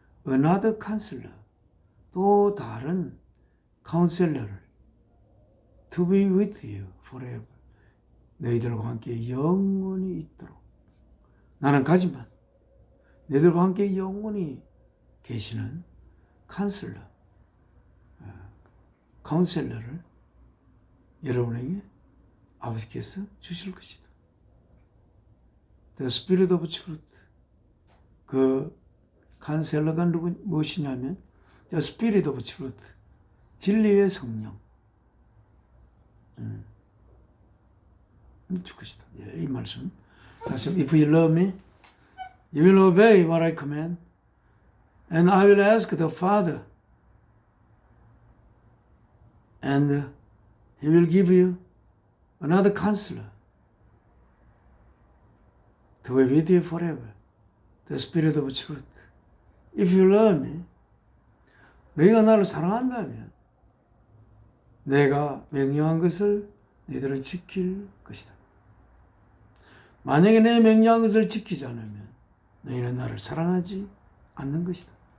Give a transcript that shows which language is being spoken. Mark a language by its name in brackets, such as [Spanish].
[English] Another counselor. [Korean] 또 다른 카운셀러를 [English] to be with you forever. [Korean] 너희들과 함께 영원히 있도록. 나는 가지만 너희들과 함께 영원히 계시는 카운셀러, 카운셀러를 여러분에게 아버지께서 주실 것이다. [English] The Spirit of Truth. [Korean] 그 카운셀러가 무엇이냐면 [English] The Spirit of Truth. [Korean] 진리의 성령. 줄 것이다. 이 말씀. [English] 다시 If you love me, you will obey what I command, and I will ask the Father, and He will give you another counselor to be with you forever. The Spirit of Truth. If you love me, [Korean] 너희가 나를 사랑한다면 내가 명령한 것을 너희들은 지킬 것이다. 만약에 내 명령한 것을 지키지 않으면 너희는 나를 사랑하지 않는 것이다.